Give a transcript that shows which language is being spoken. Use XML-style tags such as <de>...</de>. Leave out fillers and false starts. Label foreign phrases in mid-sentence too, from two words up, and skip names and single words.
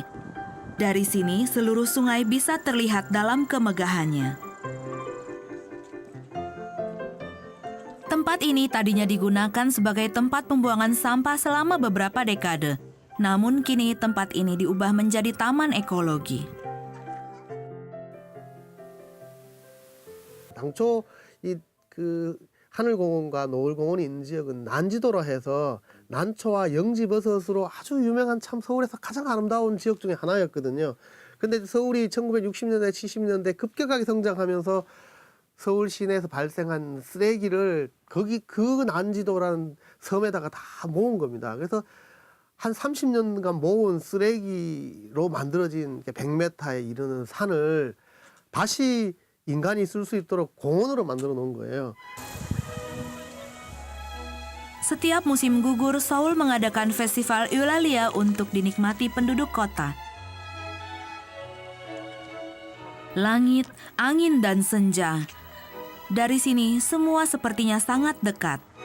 <id>Dari sini, seluruh sungai bisa terlihat dalam kemegahannya. Tempat ini tadinya digunakan sebagai tempat pembuangan sampah selama beberapa dekade. Namun kini tempat ini diubah menjadi taman ekologi.</id> <ko>당초 그 하늘공원과 노을공원이 있는 지역은 난지도라 해서 난초와 영지버섯으로 아주 유명한 참 서울에서 가장 아름다운 지역 중에 하나였거든요. 근데 서울이 1960년대, 70년대 급격하게 성장하면서 서울 시내에서 발생한 쓰레기를 거기 그 난지도라는 섬에다가 다 모은 겁니다. 그래서 한 30년간 모은 쓰레기로 만들어진 100m에 이르는 산을 다시 인간이 쓸 수 있도록 공원으로 만들어 놓은 거예요.</ko> <id>Setiap musim gugur, Seoul mengadakan festival Eulalia untuk dinikmati penduduk kota. Langit, angin, dan senja. Dari sini, semua sepertinya sangat dekat.</id>